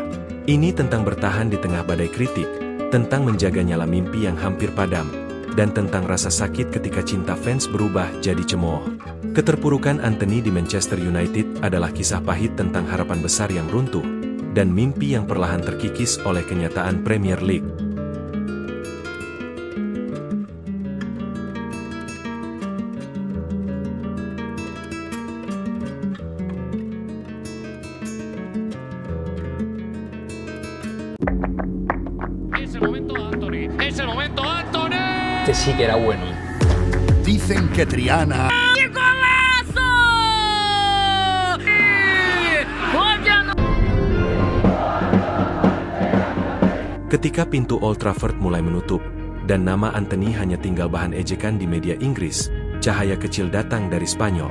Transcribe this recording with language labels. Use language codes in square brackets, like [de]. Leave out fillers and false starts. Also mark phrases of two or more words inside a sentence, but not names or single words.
[id] Ini tentang bertahan di tengah badai kritik, tentang menjaga nyala mimpi yang hampir padam, dan tentang rasa sakit ketika cinta fans berubah jadi cemooh. Keterpurukan Anthony di Manchester United adalah kisah pahit tentang harapan besar yang runtuh, dan mimpi yang perlahan terkikis oleh kenyataan Premier League. [es] Es el momento, Anthony. Este sí que era bueno. Dicen que Triana... [id] Ketika pintu Old Trafford mulai menutup, dan nama Anthony hanya tinggal bahan ejekan di media Inggris, cahaya kecil datang dari Spanyol.